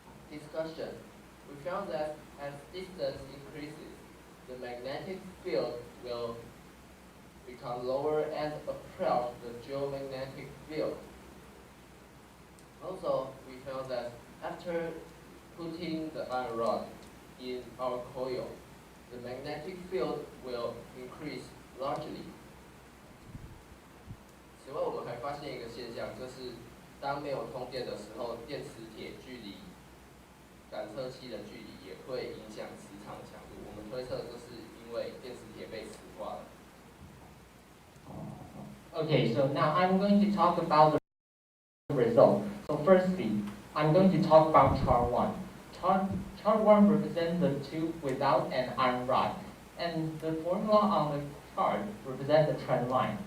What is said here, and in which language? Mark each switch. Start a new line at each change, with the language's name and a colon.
English: Discussion. We found that as distance increases, the magnetic field will become lower and approach the geomagnetic field. Also, we found that after putting the iron rod in our coil, the magnetic field will increase largely.
Chinese: 此外，我们还发现一个现象，就是当没有通电的时候，电磁铁距离感测器的距离也会影响磁场强度。我们推测这是因为电磁铁被磁化了。
English: Okay, so now I'm going to talk about the result. So firstly, I'm going to talk about chart 1. Chart 1 represents the tube without an iron rod, and the formula on the chart represents the trend line.